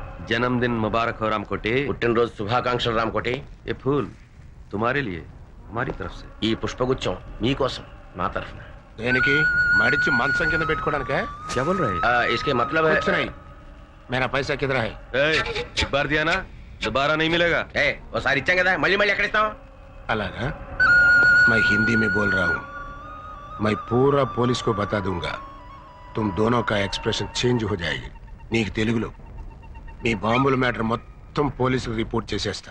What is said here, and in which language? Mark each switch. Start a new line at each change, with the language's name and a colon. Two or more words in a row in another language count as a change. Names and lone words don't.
Hindi: जन्मदिन मुबारक हो रामकोटी।
Telugu: పుట్టినరోజు శుభాకాంక్షలు రామకోటి.
Hindi: ये फूल तुम्हारे लिए हमारी तरफ से।
Telugu: ఈ పుష్పగుచ్చం మీకోసం మా తరఫున. దేనికి మడిచి మంచం కింద పెట్టుకోవడానికే?
Hindi: क्या बोल रहे हैं? इसके मतलब है कुछ नहीं, मेरा पैसा किधर है? एक बार दिया ना दोबारा नहीं मिलेगा।
Telugu: ఒకసారి ఇచ్చాం కదా మళ్ళీ మళ్ళీ ఎక్కడ ఇస్తాం? అలాగా?
Hindi: मैं हिंदी में बोल रहा हूँ, मैं पूरा पुलिस को बता दूंगा, तुम दोनों का
English: expression change
Hindi: हो जाएगी.
Telugu: నీకు తెలుగులో మీ బాంబుల మ్యాటర్ మొత్తం పోలీసులు రిపోర్ట్ చేసేస్తారు.